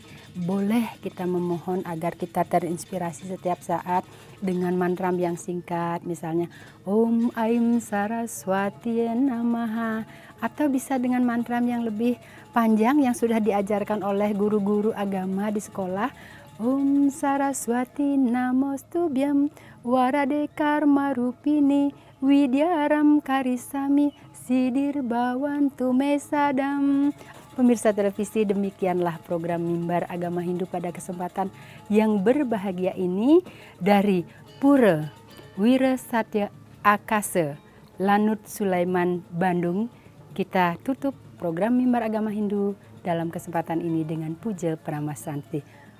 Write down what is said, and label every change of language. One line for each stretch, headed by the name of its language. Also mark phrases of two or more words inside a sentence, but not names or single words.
Indonesian: Boleh kita memohon agar kita terinspirasi setiap saat dengan mantra yang singkat, misalnya
Sanskrit: Om Aim Saraswati Namaha,
Indonesian: atau bisa dengan mantra yang lebih panjang yang sudah diajarkan oleh guru-guru agama di sekolah.
Sanskrit: Om Saraswati Namostubhyam Warade Karma Rupini Widyaram Karisami Sidir Bawantu Mesadam.
Indonesian: Pemirsa televisi, demikianlah program Mimbar Agama Hindu pada kesempatan yang berbahagia ini dari Pura Wira Satya Akase Lanut Sulaiman Bandung. Kita tutup program Mimbar Agama Hindu dalam kesempatan ini dengan puja Pramasanti.